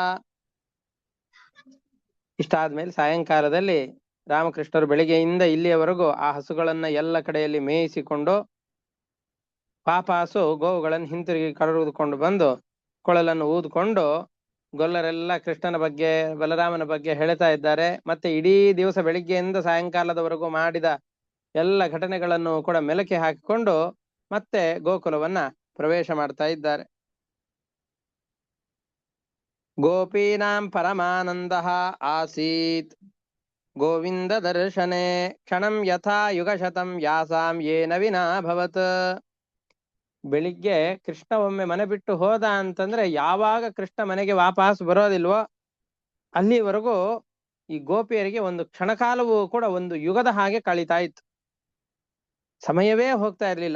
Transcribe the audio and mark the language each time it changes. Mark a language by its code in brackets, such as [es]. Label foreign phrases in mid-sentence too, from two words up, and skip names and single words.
[kn] ಇಷ್ಟಾದ್ಮೇಲೆ ಸಾಯಂಕಾಲದಲ್ಲಿ ರಾಮಕೃಷ್ಣರು ಬೆಳಿಗ್ಗೆಯಿಂದ ಇಲ್ಲಿಯವರೆಗೂ ಆ ಹಸುಗಳನ್ನ ಎಲ್ಲ ಕಡೆಯಲ್ಲಿ ಮೇಯಿಸಿಕೊಂಡು ವಾಪಸ್ಸು ಗೋವುಗಳನ್ನು ಹಿಂತಿರುಗಿ ಕರೆದುಕೊಂಡು ಬಂದು ಕೊಳಲನ್ನು ಊದ್ಕೊಂಡು ಗೊಲ್ಲರೆಲ್ಲ ಕೃಷ್ಣನ ಬಗ್ಗೆ ಬಲರಾಮನ ಬಗ್ಗೆ ಹೇಳ್ತಾ ಇದ್ದಾರೆ. ಮತ್ತೆ ಇಡೀ ದಿವಸ ಬೆಳಿಗ್ಗೆಯಿಂದ ಸಾಯಂಕಾಲದವರೆಗೂ ಮಾಡಿದ ಎಲ್ಲ ಘಟನೆಗಳನ್ನು ಕೂಡ ಮೆಲುಕಿ ಹಾಕಿಕೊಂಡು ಮತ್ತೆ ಗೋಕುಲವನ್ನ ಪ್ರವೇಶ ಮಾಡ್ತಾ ಇದ್ದಾರೆ. [sa] ಗೋಪೀನಾಂ ಪರಮಾನಂದ ಆಸೀತ್ ಗೋವಿಂದ ದರ್ಶನೆ ಕ್ಷಣಂ ಯಥಾ ಯುಗಶತಂ ಯಾಸಾಂ ಯೇನ ವಿನಾ ಭವತ್. [kn] ಬೆಳಿಗ್ಗೆ ಕೃಷ್ಣ ಒಮ್ಮೆ ಮನೆ ಬಿಟ್ಟು ಹೋದ ಅಂತಂದ್ರೆ ಯಾವಾಗ ಕೃಷ್ಣ ಮನೆಗೆ ವಾಪಸ್ ಬರೋದಿಲ್ವೋ ಅಲ್ಲಿವರೆಗೂ ಈ ಗೋಪಿಯರಿಗೆ ಒಂದು ಕ್ಷಣಕಾಲವೂ ಕೂಡ ಒಂದು ಯುಗದ ಹಾಗೆ ಕಳೀತಾ ಇತ್ತು. ಸಮಯವೇ ಹೋಗ್ತಾ ಇರ್ಲಿಲ್ಲ.